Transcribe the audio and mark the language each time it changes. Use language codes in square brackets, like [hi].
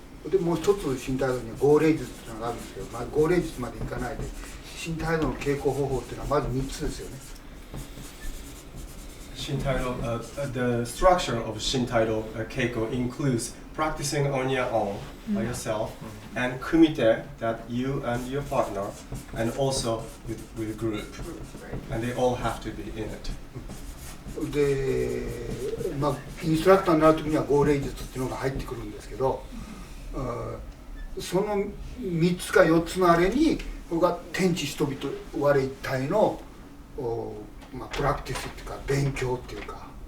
[ja] でもう一つ身体道には号令術っていうのがあるんですけど、まあ、号令術までいかないで身体道の稽古方法っていうのはまず3つですよね。 [en] Shintaido, the structure of Shintaido Keiko includes practicing on your own, by yourself, and kumite, that you and your partner, and also with a group. And they all have to be in it. [ja] で、まあ、インストラクターになる時には号令術っていうのが入ってくるんですけど、その3つか4つのあれに僕は天地人々我一体のまあ、プラクティスっていうか勉強っていうか